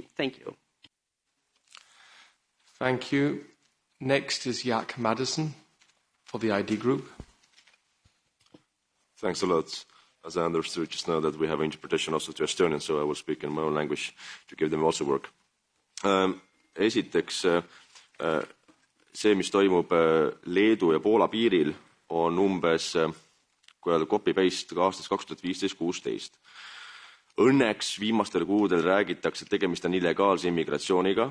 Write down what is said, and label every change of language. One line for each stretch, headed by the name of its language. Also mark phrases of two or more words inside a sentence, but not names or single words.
English: Thank you. Thank you. Next is Jack Madison for the ID Group. Thanks a lot. As I understood just now that we have interpretation also to Estonian, so I will speak in my own language to give them also work.
Estonian: Esiteks, see, mis toimub Leedu ja Poola piiril, on umbes, kui öelda, copy-paste aastast 2015-16. Õnneks viimastel kuudel räägitakse, et tegemist on illegaalse immigratsiooniga.